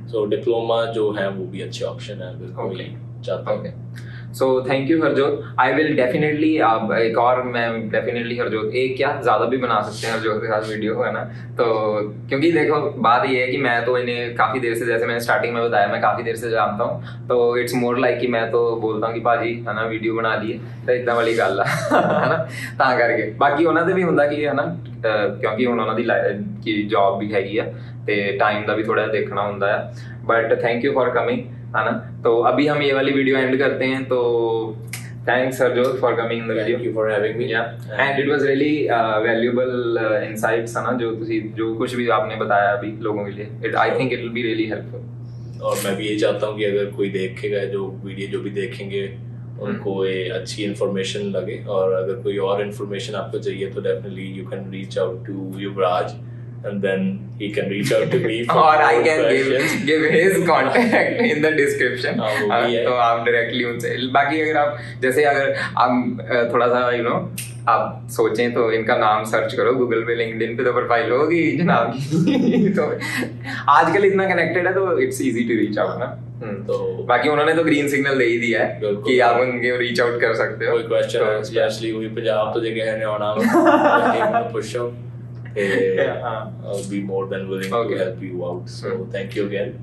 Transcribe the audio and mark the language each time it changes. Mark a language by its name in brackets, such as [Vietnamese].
[Hindi] सो diploma जो है वो भी अच्छे ऑप्शन है अगर कोई चाहता है। [English] So thank you Harjot. I will definitely [Hindi] आप एक और मैं डेफिनेटली हरजोत एक क्या ज़्यादा भी बना सकते हैं हरजोत के साथ वीडियो, है ना। तो क्योंकि देखो बात ये है कि मैं तो इन्हें काफ़ी देर से, जैसे मैंने स्टार्टिंग में बताया, मैं काफ़ी देर से जानता हूँ। तो इट्स मोर लाइक कि मैं तो बोलता हूँ कि भाजी है ना [Punjabi] वीडियो बना लिए तो इतना वाली गल है ना, ਤਾਂ ਕਰਕੇ ਬਾਕੀ ਉਹਨਾਂ ਦੇ ਵੀ ਹੁੰਦਾ ਕਿ ਹੈ ਨਾ, ਕਿਉਂਕਿ ਹੁਣ ਉਹਨਾਂ ਦੀ ਜੌਬ ਵੀ ਹੈਗੀ ਆ ਤੇ ਟਾਈਮ ਦਾ ਵੀ ਥੋੜਾ ਦੇਖਣਾ ਹੁੰਦਾ ਹੈ। [English] but thank you for coming, [Hindi] है ना। तो अभी हम ये वाली वीडियो एंड करते हैं। [English] तो thanks Harjot for coming in the video. Thank you for having me. And it was really valuable insights, [Hindi] है ना, जो कुछ भी आपने बताया अभी लोगों के लिए। [English] I think it will be really helpful. [Hindi] और मैं भी यही चाहता हूँ कि अगर कोई देखेगा जो वीडियो जो भी देखेंगे उनको ये अच्छी इन्फॉर्मेशन लगे, और अगर कोई और इन्फॉर्मेशन आपको चाहिए तो [English] Definitely you can reach out to Yuvraj and then he can reach out to me for or I can give his contact in the description। [Hindi] तो आप डायरेक्टली उनसे, बाकी अगर आप जैसे अगर आप थोड़ा सा आप सोचें तो इनका नाम सर्च करो गूगल पे, लिंक्डइन पे तो प्रोफाइल होगी जनाब की। तो आजकल इतना कनेक्टेड है तो [English] it's easy to reach out [Hindi] ना। तो बाकी उन्होंने तो ग्रीन सिग्नल दे ही दिया है कि आप उनके रीच आउट कर सकते हो। कोई क्वेश्चन है स्पेशली कोई पंजाब तो जे कहने आना पुछो, [English] I'll be more than willing to help you out. So thank you again.